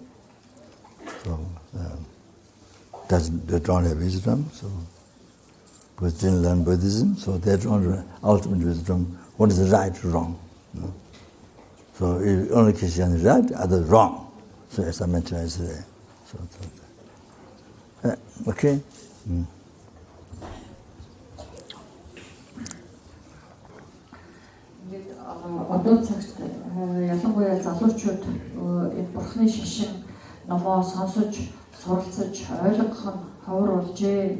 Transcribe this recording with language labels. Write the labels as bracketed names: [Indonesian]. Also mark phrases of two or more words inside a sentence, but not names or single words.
[English] So they don't have wisdom, so because didn't learn Buddhism, so they don't have ultimate wisdom. What is right, wrong? So if only Christianity is right, others wrong. So as I mentioned yesterday. Okay? [Mongolian] Одоо цагт ялангуяа залуучууд энэ бурхны шашин номоо сонсож, суралцаж, ойлгох нь ховор болжээ.